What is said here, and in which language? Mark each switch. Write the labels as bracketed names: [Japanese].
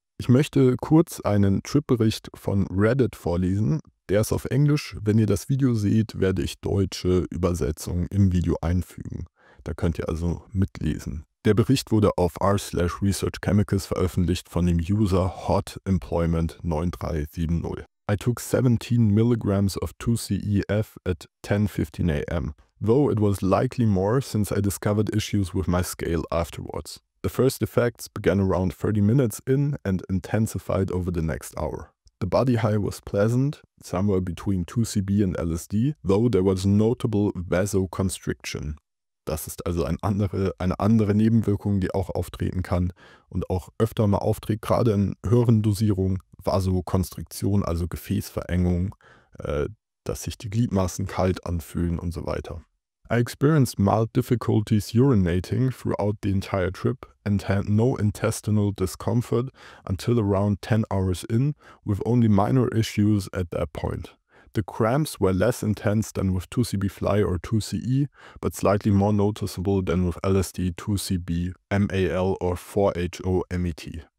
[German] Ich möchte kurz einen Trip-Bericht von Reddit vorlesen. Der ist auf Englisch. Wenn ihr das Video seht, werde ich deutsche Übersetzungen im Video einfügen. Da könnt ihr also mitlesen. Der Bericht wurde auf r/researchchemicals veröffentlicht von dem User hotemployment9370. [English] I took 17 milligrams of 2CEF at 10:15 a.m., though it was likely more since I discovered issues with my scale afterwards. The first effects began around 30 minutes in and intensified over the next hour. The body high was pleasant, somewhere between 2CB and LSD, though there was notable vasoconstriction. [German] Das ist also eine andere Nebenwirkung, die auch auftreten kann und auch öfter mal auftritt, gerade in höheren Dosierungen, Vasokonstriktion, also Gefäßverengung, dass sich die Gliedmaßen kalt anfühlen und so weiter. [English] I experienced mild difficulties urinating throughout the entire trip and had no intestinal discomfort until around 10 hours in, with only minor issues at that point. The cramps were less intense than with 2CB Fly or 2CE, but slightly more noticeable than with LSD, 2CB, MAL or 4-HO-MET.